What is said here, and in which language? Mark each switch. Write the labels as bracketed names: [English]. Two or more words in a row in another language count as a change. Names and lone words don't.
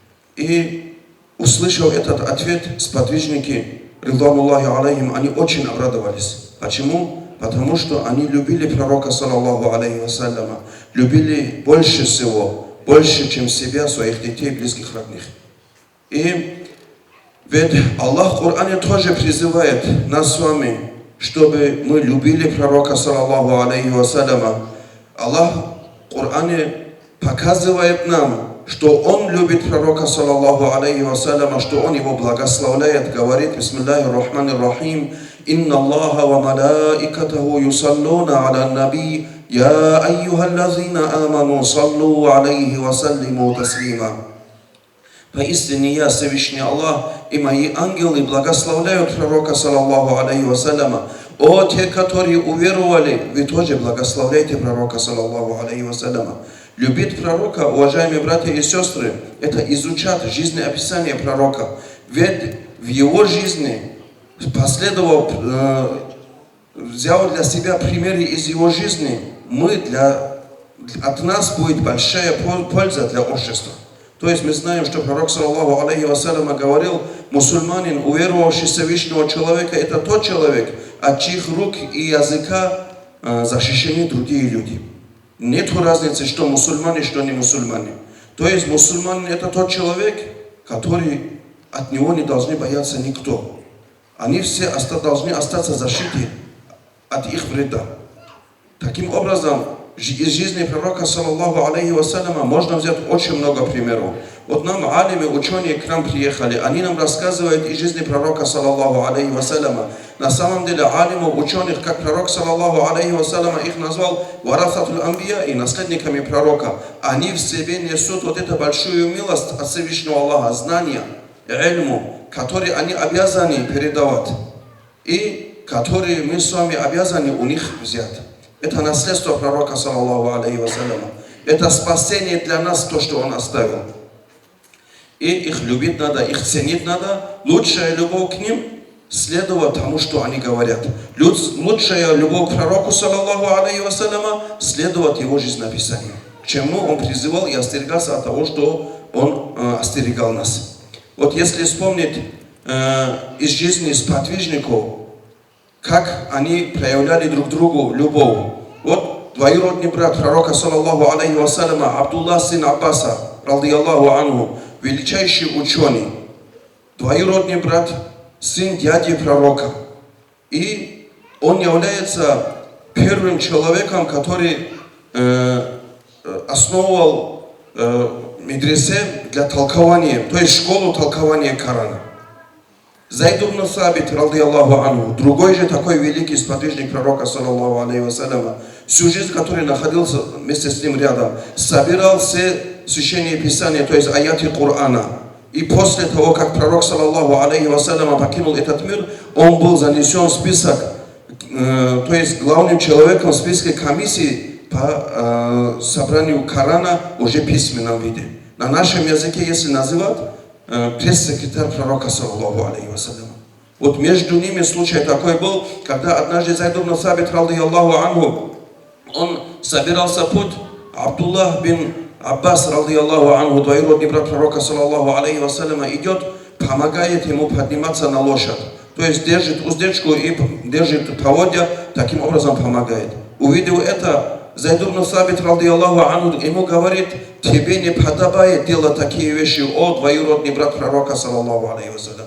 [Russian] И услышав этот ответ, сподвижники, [Arabic] رضوان الله عليهم, [Russian] они очень обрадовались. Почему? потому что они любили пророка, [Arabic] صلى الله عليه وسلم, [Russian] любили больше всего, больше, чем себя, своих детей, близких, родных. И ведь Аллах в Коране тоже призывает нас с вами, чтобы мы любили пророка, [Arabic] صلى الله عليه وسلم. [Russian] Аллах в Коране показывает нам, что Он любит пророка, [Arabic] صلى الله عليه وسلم, [Russian] что Он его благословляет, говорит: [Arabic] بسم الله الرحمن الرحيم إن الله وملائكته يصلون على النبي يا أيها الذين آمنوا صلوا عليه وسلموا تسليما. [Russian] Поистине я, Всевышний Аллах, и мои ангелы благословляют пророка, [Arabic] صلى الله عليه وسلم. [Russian] О, те, которые уверовали, вы тоже благословляйте пророка, [Arabic] صلى الله عليه وسلم. [Russian] Любить пророка, уважаемые братья и сестры, это изучать жизнеописание пророка. Ведь в его жизни последовал, взял для себя примеры из его жизни, от нас будет большая польза для общества. То есть мы знаем, что пророк, [Arabic] صلى الله عليه وسلم, [Russian] говорил: мусульманин, уверовавший в Всевышнего человека, это тот человек, от чьих рук и языка защищены другие люди. Нет разницы, что мусульмане, что не мусульмане. То есть мусульманин это тот человек, который от него не должны бояться никто. Они все должны остаться защиты от их вреда. Таким образом, из жизни пророка, [Arabic] صلى الله عليه وسلم, [Russian] можно взять очень много примеров. Вот нам алимы, ученые к нам приехали, они нам рассказывают из жизни пророка, [Arabic] صلى الله عليه وسلم. [Russian] На самом деле алимов, ученых, как пророк, [Arabic] صلى الله عليه وسلم, [Russian] их назвал [Arabic] ورثة الأنبياء, [Russian] и наследниками пророка. Они в себе несут вот эту большую милость от Всевышнего Аллаха, знания, ильму, которые они обязаны передавать, и которые мы с вами обязаны у них взять. Это наследство пророка, [Arabic] صلى الله عليه وسلم. [Russian] Это спасение для нас, то, что он оставил. И их любить надо, их ценить надо. Лучшая любовь к ним следовать тому, что они говорят. Лучшая любовь к пророку, [Arabic] صلى الله عليه وسلم, [Russian] следовать его жизнеописанию. К чему он призывал и остерегался от того, что он остерегал нас. Вот если вспомнить из жизни сподвижников, как они проявляли друг другу любовь. Вот двоюродный брат пророка, [Arabic] صلى الله عليه وسلم, Абдуллах сын Аббаса, رضي الله عنه, [Russian] величайший ученый. Двоюродный брат, сын дяди пророка. И он является первым человеком, который основывал медресе для толкования, то есть школу толкования Корана. Зайд ибн Сабит, [Arabic] رضي الله عنه, [Russian] другой же такой великий сподвижник пророка, [Arabic] صلى الله عليه وسلم, [Russian] всю жизнь, который находился вместе с ним рядом, собирал все священные писания, то есть аяты Корана. И после того, как пророк, [Arabic] صلى الله عليه وسلم, [Russian] покинул этот мир, он был занесен в список, то есть главным человеком в списке комиссии по собранию Корана уже в письменном виде. На нашем языке, если называть, пресс-секретарь пророка, [Arabic] صلى الله عليه وسلم. [Russian] Вот между ними случай такой был, когда однажды Зайд ибн Сабит, [Arabic] رضي الله عنه, [Russian] он собирался в путь, [Arabic] Абдуллах бин Аббас, رضي الله عنه, [Russian] двоюродный брат пророка, [Arabic] صلى الله عليه وسلم, [Russian] идет, помогает ему подниматься на лошадь. То есть держит уздечку и держит поводья, таким образом помогает. Увидев это, Зайд ибн Сабит, [Arabic] رضي الله عنه, [Russian] ему говорит: тебе не подобает делать такие вещи, о двоюродный брат пророка, [Arabic] صلى الله عليه وسلم.